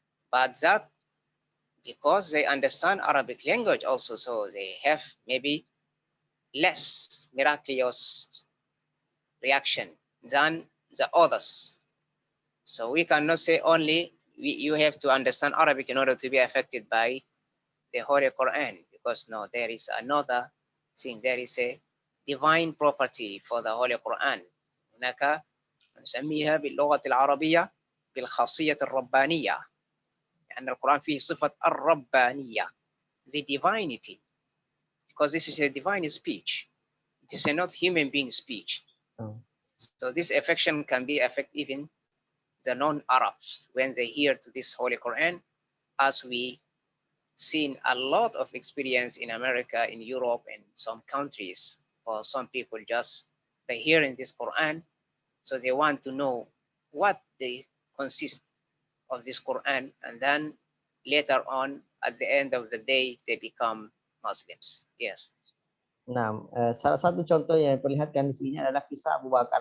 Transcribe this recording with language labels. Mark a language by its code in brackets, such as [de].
[en] But that, because they understand Arabic language also, so they have maybe less miraculous reaction than the others. So we cannot say only you have to understand Arabic in order to be affected by the Holy Quran, because no, there is another thing. There is a divine property for the Holy Quran. [ar] هناك نسميها باللغة العربية بالخاصية الربانية، لأن القرآن فيه صفة الربانية, [en] the divinity, because this is a divine speech. It is not human being speech. So this affection can be affect even the non-Arabs when they hear to this Holy Quran, as we seen a lot of experience in America, in Europe, and some countries, or some people just by hearing this Quran, so they want to know what they consist of this Quran, and then later on, at the end of the day, they become Muslims. Yes. [id] Nah, salah satu contoh yang diperlihatkan di sini adalah kisah Abu Bakar.